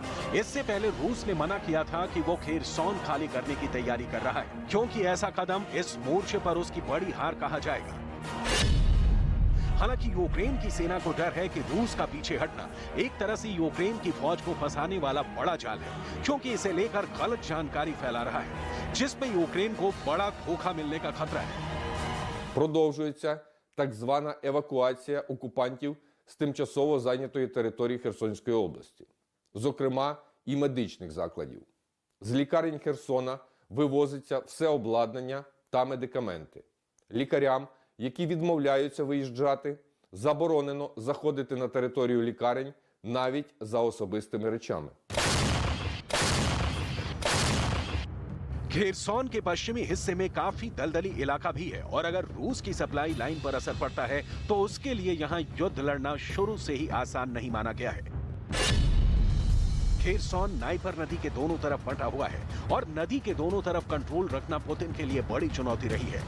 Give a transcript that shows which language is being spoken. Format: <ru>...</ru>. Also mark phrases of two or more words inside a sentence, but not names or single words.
<hi>इससे पहले रूस ने मना किया था कि वो खेरसौन खाली करने की तैयारी कर रहा है, क्योंकि ऐसा कदम इस मोर्चे पर उसकी बड़ी हार कहा जाएगा। हालांकि यूक्रेन की सेना को डर है कि रूस का पीछे हटना एक तरह से यूक्रेन की फौज को फंसाने वाला बड़ा जाल है, क्योंकि इसे लेकर गलत जानकारी फैला रहा है, जिसमें यूक्रेन को बड़ा धोखा मिलने का खतरा है।</hi> <uk>Продовжується так звана евакуація окупантів з тимчасово зайнятої території Херсонської області, зокрема і медичних закладів. З лікарень Херсона вивозиться все обладнання та медикаменти. Лікарям, які відмовляються виїжджати, заборонено заходити на територію лікарень навіть за особистими речами.</uk> <hi>खेरसौन के पश्चिमी हिस्से में काफी दलदली इलाका भी है और अगर रूस की सप्लाई लाइन पर असर पड़ता है तो उसके लिए यहां युद्ध लड़ना शुरू से ही आसान नहीं माना गया है। खेरसौन नाइपर नदी के दोनों तरफ बंटा हुआ है और नदी के दोनों तरफ कंट्रोल रखना पुतिन के लिए बड़ी चुनौती रही है।</hi>